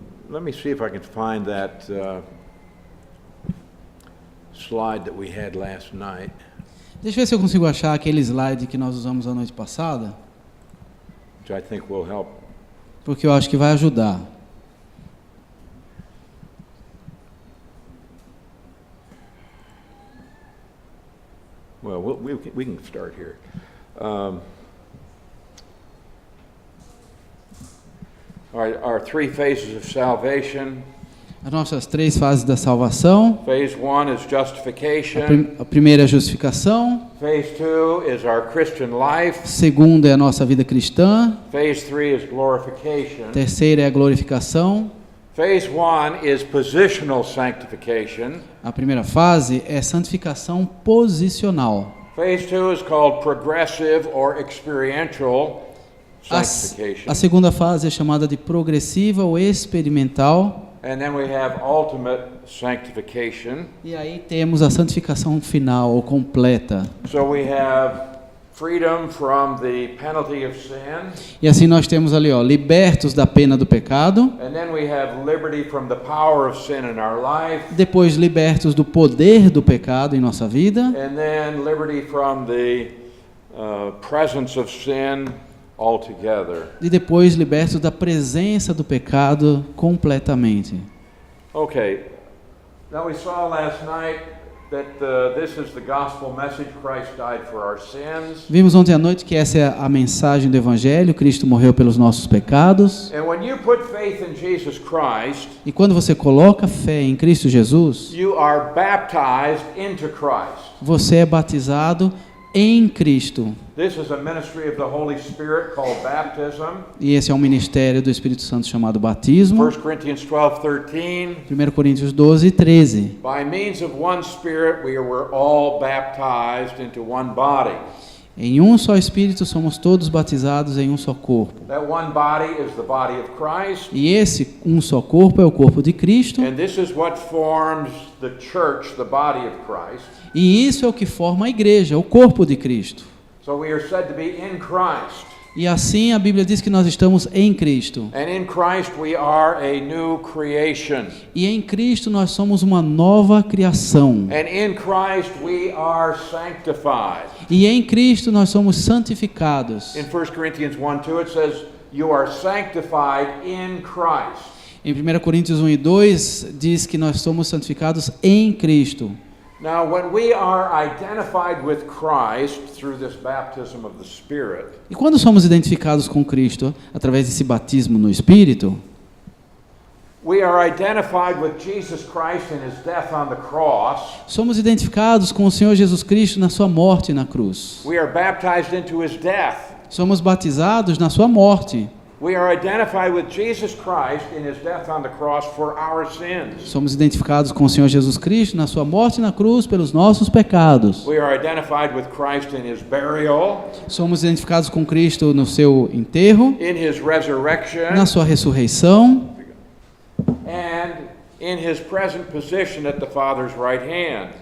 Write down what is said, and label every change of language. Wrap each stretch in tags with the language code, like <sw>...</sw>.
<en>Let me see if I can find that slide that we had last night.</en> <pt>Deixa eu ver se eu consigo achar aquele slide que nós usamos a noite passada,</pt> <en>Which I think will help.</en> <pt>porque eu acho que vai ajudar.</pt> <en>Well, we can start here. Our three phases of salvation.</en> <pt>As nossas três fases da salvação.</pt> <en>Phase 1 is justification.</en> <pt>A primeira é a justificação.</pt> <en>Phase 2 is our Christian life.</en> <pt>A segunda é a nossa vida cristã.</pt> <en>Phase 3 is glorification.</en> <pt>A terceira é a glorificação.</pt> <en>Phase 1 is positional sanctification.</en> <pt>A primeira fase é santificação posicional.</pt> <en>Phase 2 is called progressive or experiential</en> <pt>A</pt> <en>sanctification.</en> <pt>segunda fase é chamada de progressiva ou experimental.</pt> <en>And then we have ultimate sanctification.</en> <pt>E aí temos a santificação final ou completa.</pt> <en>So we have freedom from the penalty of sin.</en> <pt>E assim nós temos ali, ó, libertos da pena do pecado.</pt> <en>And then we have liberty from the power of sin in our life.</en> <pt>Depois libertos do poder do pecado em nossa vida.</pt> <en>And then liberty from the presence of sin altogether.</en> <pt>E depois libertos da presença do pecado completamente.</pt> <en>Okay. Now we saw last night that this is the gospel message. Christ died for our sins.</en> <pt>Vimos ontem à noite que essa é a mensagem do Evangelho. Cristo morreu pelos nossos pecados.</pt> <en>And when you put faith in Jesus Christ,</en> <pt>E quando você coloca fé em Cristo Jesus,</pt> <en>you are baptized into Christ.</en> <pt>você é batizado em Cristo.</pt> <en>This is a ministry of the Holy Spirit called baptism.</en> <pt>E esse é um ministério do Espírito Santo chamado batismo.</pt> <en>1 Corinthians 12:13.</en> <pt>1 Coríntios 12, 13.</pt> <en>By means of one Spirit we were all baptized into one body.</en> <pt>Em um só Espírito somos todos batizados em um só corpo.</pt> <en>That one body is the body of Christ.</en> <pt>E esse um só corpo é o corpo de Cristo.</pt> <en>And this is what forms the church, the body of Christ.</en> <pt>E isso é o que forma a igreja, o corpo de Cristo.</pt> <en>So we are said to be in Christ.</en> <pt>E assim a Bíblia diz que nós estamos em Cristo.</pt> <en>And in Christ we are a new creation.</en> <pt>E em Cristo nós somos uma nova criação.</pt> <en>And in Christ we are sanctified.</en> <pt>E em Cristo nós somos santificados.</pt> <en>In 1 Corinthians 1:2 it says you are sanctified in Christ.</en> <pt>Em 1 Coríntios 1 e 2 diz que nós somos santificados em Cristo.</pt> <en>Now, when we are identified with Christ through this baptism of the Spirit,</en> <pt>E quando somos identificados com Cristo através desse batismo no Espírito,</pt> <en>we are identified with Jesus Christ in his death on the cross.</en> <pt>somos identificados com o Senhor Jesus Cristo na sua morte na cruz.</pt> <en>We are baptized into his death.</en> <pt>Somos batizados na sua morte.</pt> <en>We are identified with Jesus Christ in his death on the cross for our sins.</en> <pt>Somos identificados com o Senhor Jesus Cristo na sua morte na cruz pelos nossos pecados.</pt> <en>We are identified with Christ in his burial,</en> <pt>Somos identificados com Cristo no seu enterro,</pt> <en>in his resurrection,</en> <pt>na sua ressurreição</pt> <en>and in his present position at the Father's right hand.</en>